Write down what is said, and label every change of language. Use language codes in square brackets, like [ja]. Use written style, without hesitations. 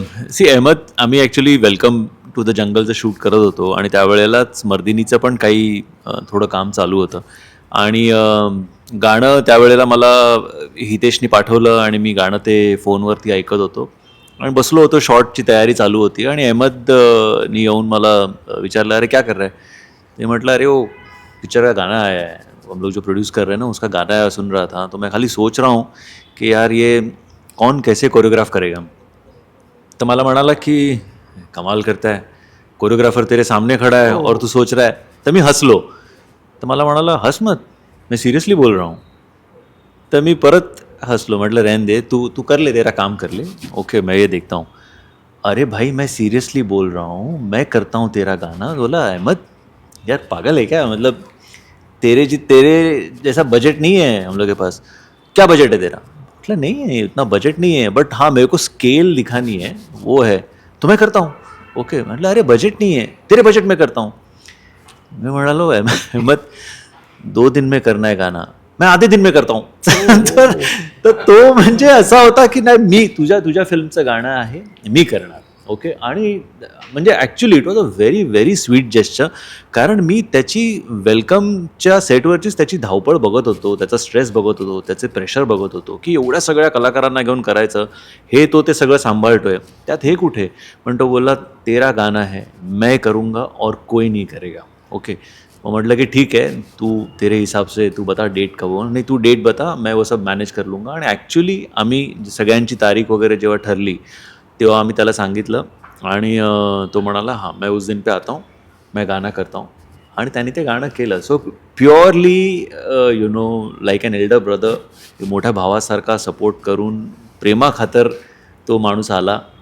[mr] C Ahmad, आम्ही actually welcome to the जंगलचं shoot करत होतो आणि त्यावेळेलाच मर्दिनीचं पण काही थोडं काम चालू होतं आणि गाणं त्यावेळेला मला हितेशनी पाठवलं आणि मी गाणं ते फोनवरती ऐकत होतो आणि बसलो होतो. शॉर्टची तयारी चालू होती आणि अहमदनी येऊन मला विचारलं, [hi] अरे क्या कर रहा है? [mr] ते म्हटलं, [hi] अरे वो पिक्चर का गाना आया है, हम लोग जो प्रोड्यूस कर रहे हैं ना उसका गाना आया, सुन रहा था, तो मैं खाली सोच रहा हूँ कि यार ये कौन कैसे कोरियोग्राफ करेगा. [mr] तो मला म्हणाला की [hi] कमाल करता है, कोरियोग्राफर तेरे सामने खड़ा है और तू सोच रहा है. [mr] तर मी हसलो. तर मला म्हणाला, [hi] हस मत, मैं सीरियसली बोल रहा हूँ. [mr] तर मी परत हंसलो, म्हटलं [hi] रहने दे, तू तू कर ले, तेरा काम कर ले, ओके मैं ये देखता हूँ. अरे भाई मैं सीरियसली बोल रहा हूँ, मैं करता हूँ तेरा गाना. बोला, अहमद यार पागल है क्या, मतलब तेरे जैसा बजट नहीं है हम लोग के पास. क्या बजट है तेरा? मतलब नहीं है इतना बजट नहीं है, बट हाँ मेरे को स्केल दिखानी है, वो है, तो मैं करता हूँ. ओके. मतलब अरे बजट नहीं है, तेरे बजट में करता हूँ. [mr] मैं म्हणालो, [hi] अहमद 2 दिन में करना है गाना, मैं आधे दिन में करता हूँ. [mr] तर तो म्हणजे असा होता की नाही, मी तुझ्या फिल्मचं गाणं आहे, मी करणार. ओके. आणि म्हणजे [en] actually it was a very very sweet gesture, [mr] कारण मी त्याची वेलकमच्या सेटवरचीच त्याची धावपळ बघत होतो, त्याचा स्ट्रेस बघत होतो, त्याचे प्रेशर बघत होतो की एवढ्या सगळ्या कलाकारांना घेऊन करायचं, हे तो ते सगळं सांभाळतोय, त्यात हे कुठे. पण तो बोलला, [hi] तेरा गाना है, मैं करूँगा और कोई नहीं करेगा. ओके. [mr] मग म्हटलं की [hi] ठीक है, तू तेरे हिसाब से तू बता डेट कब हो. [mr] नाही, [hi] तू डेट बता, मैं वो सब मॅनेज कर लूँगा. [mr] आणि ॲक्च्युली आम्ही सगळ्यांची तारीख वगैरे जेव्हा ठरली तेव्हा आम्ही त्याला सांगितलं आणि तो म्हणाला, [hi] हां मैं उस दिन पे आता हूँ, मैं गाना करता हूँ. [mr] आणि त्याने ते गाणं केलं. [en] so purely you know like an elder brother, [mr] मोठ्या भावासारखा सपोर्ट करून प्रेमाखातर तो माणूस आला.